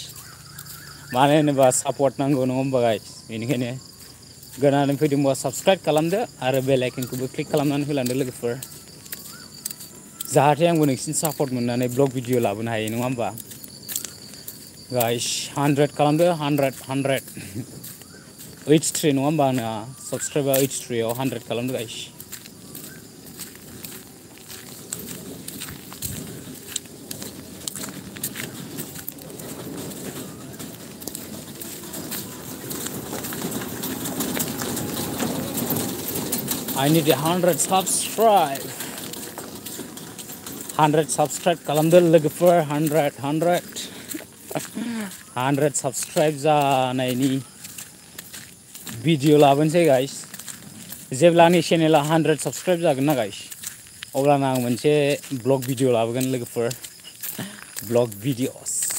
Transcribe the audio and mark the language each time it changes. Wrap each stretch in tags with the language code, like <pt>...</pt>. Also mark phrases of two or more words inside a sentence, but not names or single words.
<brx>मानो होनोबा सापर्ट नांगौ नङा होमबा गाइस बेनिखायनो गोदानै फैदोंबा साबस्क्राइब खालामदो आरो बेल आइकनखौबो क्लिक खालामनानै होलांदो लोगोफोर जाहाथे आंबो नोंसिनि सापर्ट मोननानै</brx> <en>blog video</en> <brx>लाबोनो हायो नङा होमबा गाइस 100 खालामदो 100 83 नङा होमबा आंना साबस्क्राइबा 83 आव 100 खालामदो गाइस</brx> <en>I need 100 subscribe 100 subscribe</en> <brx>खालामदो लोगोफोर 100 subscribe जानायनि भिडिअ लाबोनोसै गाइस जेब्ला आंनि चेनेला 100 subscribe जागोन ना गाइस अब्लाना आं मोनसे</brx> <en>blog video</en> <brx>लाबोगोन लोगोफोर</brx> <en>blog videos</en>